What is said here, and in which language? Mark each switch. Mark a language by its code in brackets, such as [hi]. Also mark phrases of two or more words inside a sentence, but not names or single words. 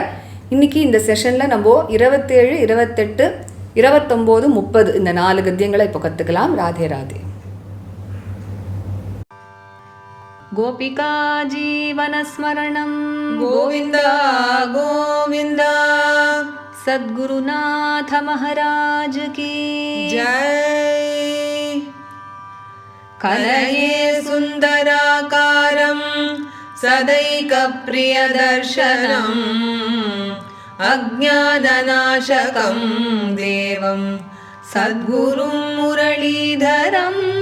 [ta] இன்றைக்கி இந்த செஷனில் நம்ம 27, 28, 29, 30 இந்த 4 கத்தியங்களை இப்போ கற்றுக்கலாம். ராதே ராதே. கோபிகா ஜீவனஸ்மரணம் கோவிந்தா கோவிந்தா. [hi] सद्गुरुनाथ महाराज की जय. [sa] कलये सुन्दराकारं सदैकप्रियदर्शनम् अज्ञाननाशकं देवं सद्गुरुं मुरलीधरं